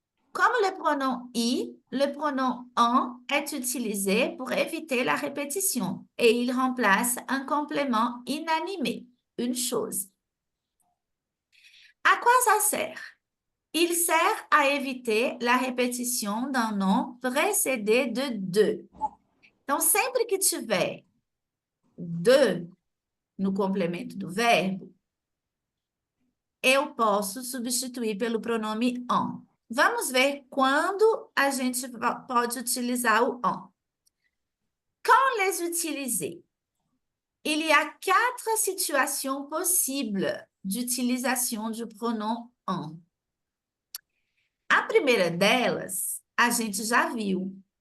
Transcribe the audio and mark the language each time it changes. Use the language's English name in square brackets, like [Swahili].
[French] Comme le pronom i, le pronom en est utilisé pour éviter la répétition et il remplace un complément inanimé, une chose. À quoi ça sert? Il sert à éviter la répétition d'un nom précédé de de. [Portuguese] Então, sempre que tiver de no complemento do verbo, eu posso substituir pelo pronome en. Vamos ver quando a gente pode utilizar o en. [French] Quand les utiliser? Il y a 4 situations possibles d'utilisation du pronom en. [Portuguese] A primeira delas, a gente já viu.